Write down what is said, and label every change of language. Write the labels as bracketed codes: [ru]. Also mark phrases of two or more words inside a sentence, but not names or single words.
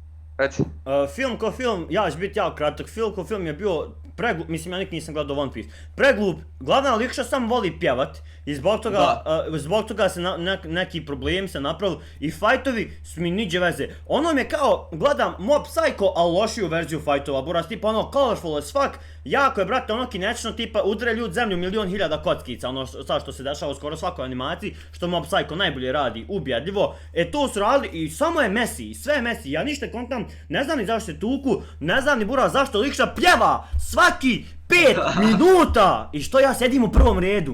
[bs] Film ko film, ja ću biti jako kratak, film ko film je bio mislim ja nikad nisam gledao One Piece, preglup, glavna likša samo voli pjevat i zbog toga se neki problem se napravili i fajtovi su mi niđe veze. Ono mi je kao, gledam Mob Psycho, ali lošiju verziju fajtova, buraz, tipa ono [en] colorful as fuck, [bs] jako je, brate, ono kinetično, tipa udre ljud zemlju 1.000.000 kockica, ono sad što se dešava u skoro svakoj animaciji, što Mob Psycho najbolje radi, ubjedljivo, to su radili i samo je messy, sve je messy, ja ništa kontam, ne znam ni zašto se tuku, ne znam ni buraz zašto likša pjeva svaki 5 minuta i što ja sedim u prvom redu.